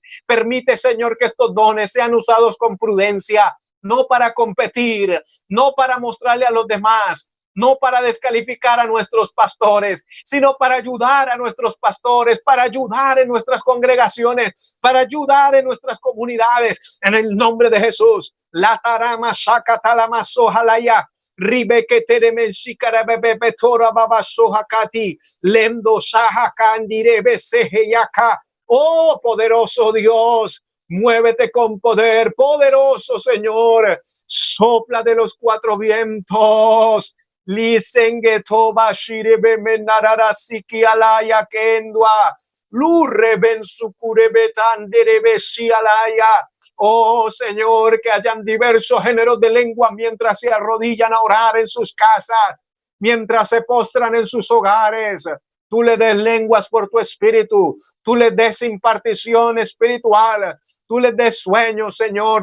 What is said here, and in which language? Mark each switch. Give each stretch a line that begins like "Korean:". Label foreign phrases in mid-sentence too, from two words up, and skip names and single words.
Spanish: Permite, Señor, que estos dones sean usados con prudencia, no para competir, no para mostrarle a los demás, no para descalificar a nuestros pastores, sino para ayudar a nuestros pastores, para ayudar en nuestras congregaciones, para ayudar en nuestras comunidades. En el nombre de Jesús. La tarama shakatalama sohalaya. Ribe que teremen shikara bebe tora baba sohakati. Lendo shahakandire beseheyaka. Oh, poderoso Dios. Muévete con poder, poderoso Señor. Sopla de los cuatro vientos. Lisenge toba shirebe menarara siki alaya kendwa. Lurre ben sukure betan derebe shialaya. Oh Señor, que hayan diversos géneros de lengua mientras se arrodillan a orar en sus casas, mientras se postran en sus hogares. Tú le des lenguas por tu espíritu, tú le des impartición espiritual, tú le des sueños, Señor.